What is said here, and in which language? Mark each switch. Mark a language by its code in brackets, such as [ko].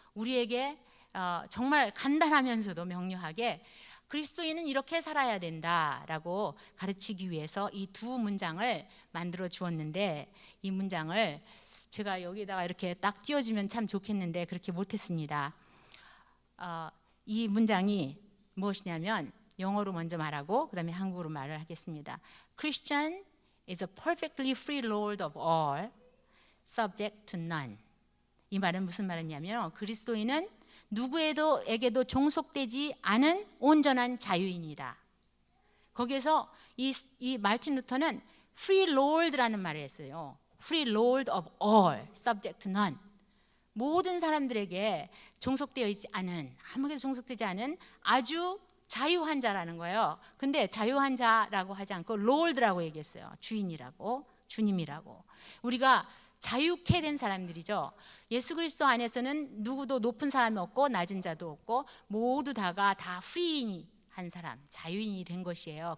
[ko] 우리에게 정말 간단하면서도 명료하게 그리스도인은 이렇게 살아야 된다라고 가르치기 위해서 이 두 문장을 만들어 주었는데, 이 문장을 제가 여기다가 이렇게 딱 띄워주면 참 좋겠는데 그렇게 못했습니다. 이 문장이 무엇이냐면, 영어로 먼저 말하고 그 다음에 한국어로 말을 하겠습니다. [en] Christian is a perfectly free Lord of all, subject to none. [ko] 이 말은 무슨 말이냐면, 그리스도인은 누구에게도 종속되지 않은 온전한 자유인이다. 거기에서 이 마르틴 루터는 free lord라는 말을 했어요. [en] free lord of all, subject to none. [ko] 모든 사람들에게 종속되어 있지 않은, 아무에게도 종속되지 않은 아주 자유한 자라는 거예요. 근데 자유한 자라고 하지 않고 lord라고 얘기했어요. 주인이라고, 주님이라고. 우리가 자유케 된 사람들이죠. 예수 그리스도 안에서는 누구도 높은 사람이 없고 낮은 자도 없고 모두 다가 다 프리한 사람, 자유인이 된 것이에요.